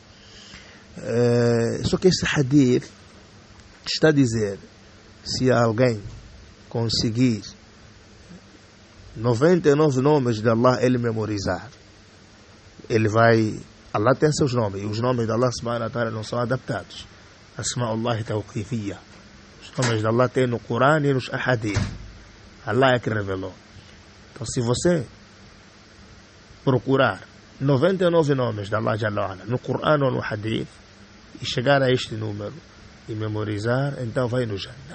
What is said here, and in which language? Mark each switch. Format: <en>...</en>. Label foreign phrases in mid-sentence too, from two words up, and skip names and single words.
<pt>Só que esse hadith está a dizer, se alguém conseguir 99 nomes de Allah ele memorizar, ele vai... Allah tem seus nomes, e os nomes de</pt> <ar>الله سبحانه وتعالى</ar> <pt>não são adaptados.</pt> <ar>أسماء الله توقيفية.</ar> <pt>Os nomes de Allah tem no Corão e nos Ahadith. Allah é que revelou. Então, se você procurar 99 nomes de</pt> <ar>الله جل وعلا</ar> <pt>no Corão ou no Hadith e chegar a este número e memorizar, então vai no Jannah.</pt>